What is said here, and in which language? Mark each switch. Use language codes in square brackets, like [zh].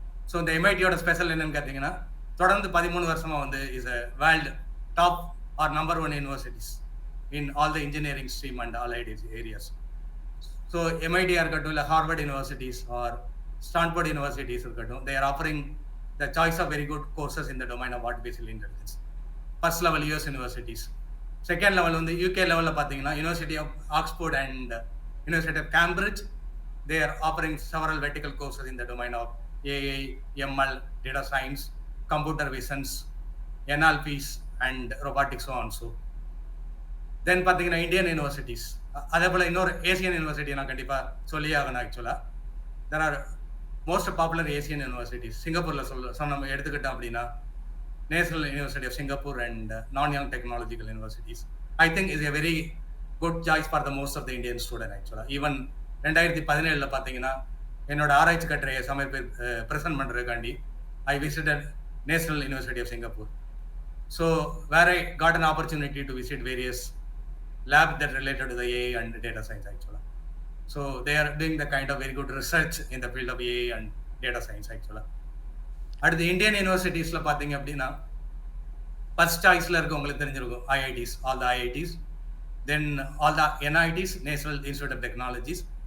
[en] so இந்த எம்ஐடியோட special என்னன்னு கேட்டிங்கன்னா [ta] தொடர்ந்து 13 வருஷமாக வந்து [en] Is a world top or number 1 universities in all the engineering stream and allied areas. So எம்ஐடியாக இருக்கட்டும், இல்லை Harvard universities or Stanford universities இருக்கட்டும், they are offering the choice of very good courses in the domain of artificial intelligence. First level US universities. Second level வந்து UK லெவலில் பார்த்தீங்கன்னா university of Oxford and university of Cambridge they are offering several vertical courses in the domain of AI, ML, data science, computer visions, NLPs and robotics so on so. [ta] Then பார்த்தீங்கன்னா Indian universities, அதே போல் இன்னொரு Asian university நான் கண்டிப்பாக சொல்லி ஆகணும். [en] ஆக்சுவலாக there are most popular Asian universities. [ta] சிங்கப்பூரில் சொன்ன எடுத்துக்கிட்டோம் அப்படின்னா [en] National university of Singapore and Nanyang technological universities I think is a very good choice for the most of the Indian student. ஆக்சுவலாக even 2017 பார்த்தீங்கன்னா [ta] என்னோட ஆராய்ச்சி கட்டுரையை [en] Present பண்ணுறதுக்காண்டி I visited national university of Singapore. So where I got an opportunity to visit various lab that related to the AI and data science actually. So they are doing the kind of very good research in the field of AI and data science actually. At the Indian universities [ta] la pathinga appadina [en] first choice [ta] la irukku ungalku therinjirukum [en] IITs, all the IITs, then all the NITs, National Institute of Technologies,